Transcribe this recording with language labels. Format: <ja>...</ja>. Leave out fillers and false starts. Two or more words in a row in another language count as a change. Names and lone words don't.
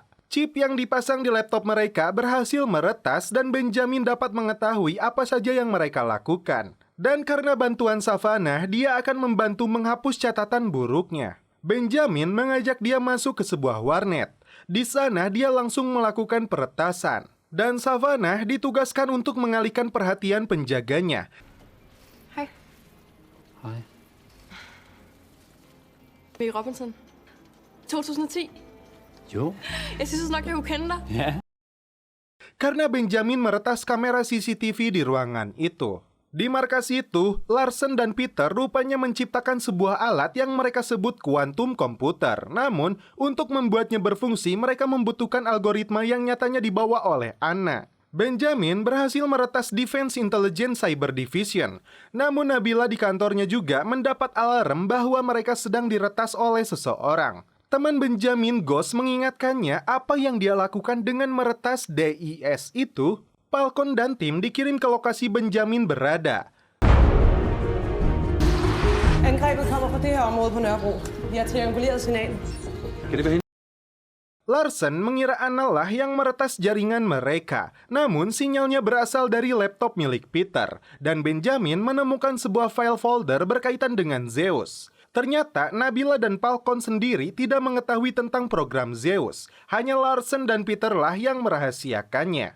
<id>Chip yang dipasang di laptop mereka berhasil meretas dan Benjamin dapat mengetahui apa saja yang mereka lakukan. Dan karena bantuan Savannah, dia akan membantu menghapus catatan buruknya. Benjamin mengajak dia masuk ke sebuah warnet. Di sana dia langsung melakukan peretasan. Dan Savannah ditugaskan untuk mengalihkan perhatian penjaganya.</id> <da>Hej. Hej. Big Robinson. 2010. Jo. Jeg synes nok, jeg kunne kende dig. Ja.</da> <id>Karena Benjamin meretas kamera CCTV di ruangan itu. Di markas itu, Larsen dan Peter rupanya menciptakan sebuah alat yang mereka sebut</id> <en>quantum computer.</en> <id>Namun, untuk membuatnya berfungsi, mereka membutuhkan algoritma yang nyatanya dibawa oleh Anna. Benjamin berhasil meretas Defense Intelligence Cyber Division. Namun Nabila di kantornya juga mendapat alarm bahwa mereka sedang diretas oleh seseorang. Teman Benjamin, Ghost, mengingatkannya apa yang dia lakukan dengan meretas DIS itu. Falcon dan tim dikirim ke lokasi Benjamin berada.</id> <da>Angrebet kommer fra det her område på Nørrebro. Vi har trianguleret signal. Kan det være hende?</da> <id>Larsen mengira Anna lah yang meretas jaringan mereka. Namun sinyalnya berasal dari laptop milik Peter. Dan Benjamin menemukan sebuah file folder berkaitan dengan Zeus. Ternyata Nabila dan Falcon sendiri tidak mengetahui tentang program Zeus. Hanya Larsen dan Peter lah yang merahasiakannya.</id>